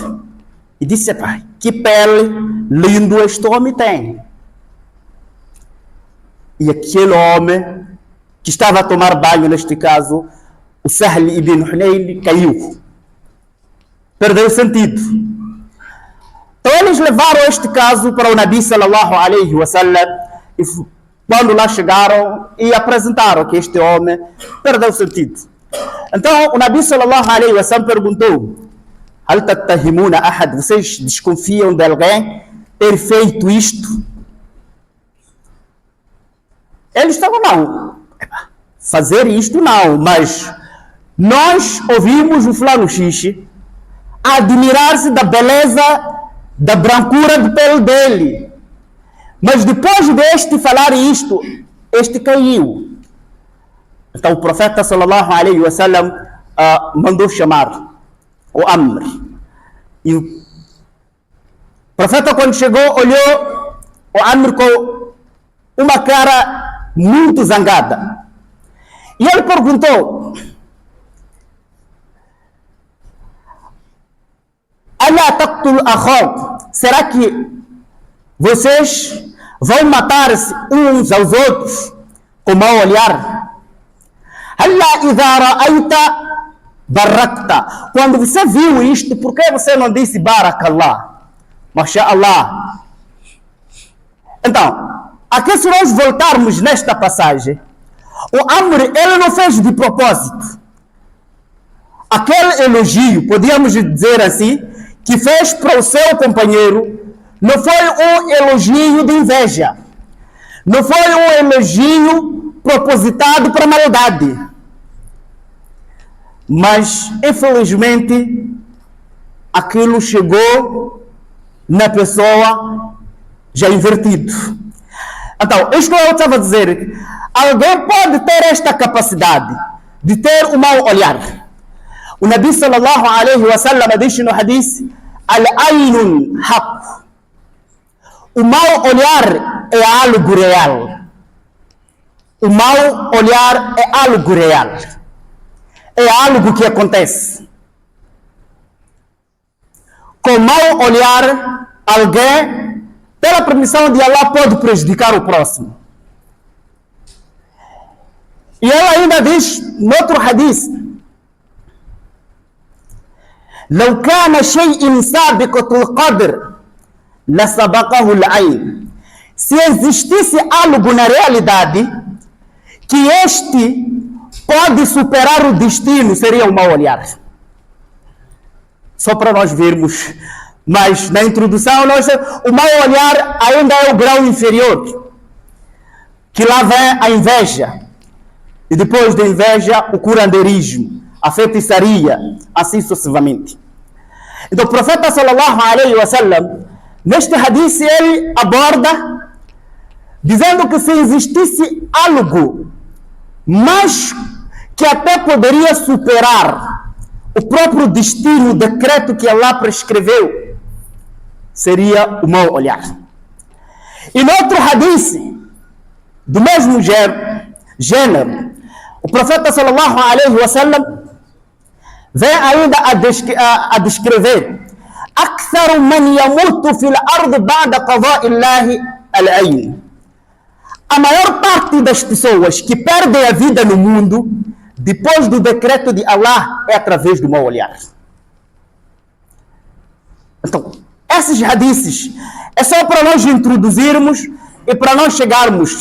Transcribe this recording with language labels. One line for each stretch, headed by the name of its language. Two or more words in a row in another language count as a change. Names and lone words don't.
Portuguese: E disse: pai, que pele lindo este homem tem. E aquele homem que estava a tomar banho, neste caso, o Sahl ibn Hunayy, caiu. Perdeu o sentido. Então eles levaram este caso para o
Arabic: نبي صلى الله عليه وسلم,
Portuguese: e quando lá chegaram e apresentaram que este homem perdeu o sentido. Então o
Arabic: نبي صلى الله عليه وسلم
Portuguese: perguntou:
Arabic: هل تتهمون أحد?
Portuguese: Vocês desconfiam de alguém ter feito isto? Eles estavam: não, fazer isto não, mas nós ouvimos o fulano xixi admirar-se da beleza, da brancura de pele dele. Mas depois deste falar isto, este caiu. Então o profeta
Arabic: صلى الله عليه وسلم
Portuguese: mandou chamar o Amr. E o profeta, quando chegou, olhou o Amr com uma cara muito zangada. E ele perguntou:
Arabic: ألا تقتل أخاك?
Portuguese: Será que vocês vão matar-se uns aos outros com mau olhar?
Arabic: ألا إذا رأيت بركت.
Portuguese: Quando você viu isto, por que você não disse barakallah? Masha'Allah. Então, aqui, se nós voltarmos nesta passagem, o Amr, ele não fez de propósito. Aquele elogio, podíamos dizer assim, que fez para o seu companheiro, não foi um elogio de inveja. Não foi um elogio propositado para maldade. Mas, infelizmente, aquilo chegou na pessoa já invertido. Então, isto eu estava a dizer: alguém pode ter esta capacidade de ter um mau olhar. O
Arabic: نبي صلى الله عليه وسلم
Portuguese: diz no hadith:
Arabic: العين حق.
Portuguese: O mau olhar é algo real. O mau olhar é algo real. É algo que acontece. Com mau olhar, alguém, pela permissão de Allah, pode prejudicar o próximo. E ela ainda diz, no outro hadith:
Arabic: لو كان شيء سابقة القدر لسبقه العين.
Portuguese: Se existisse algo na realidade que este pode superar o destino, seria o mau olhar. Só para nós vermos. Mas na introdução, o mau olhar ainda é o grau inferior, que lá vem a inveja, e depois da inveja o curandeirismo, a feitiçaria, assim sucessivamente. Então o profeta
Arabic: صلى الله عليه وسلم,
Portuguese: neste hadith, ele aborda dizendo que se existisse algo mais que até poderia superar o próprio destino, o decreto que Allah prescreveu, seria o mau olhar. E no outro hadith do mesmo gênero, o profeta
Arabic: صلى الله عليه وسلم
Portuguese: vem ainda a descrever:
Arabic: أكثر من يموت في الأرض بعد قضاء الله al-ayn.
Portuguese: A maior parte das pessoas que perdem a vida no mundo, depois do decreto de Allah, é através do mau olhar. Então, esses hadiths é só para nós introduzirmos e para nós chegarmos.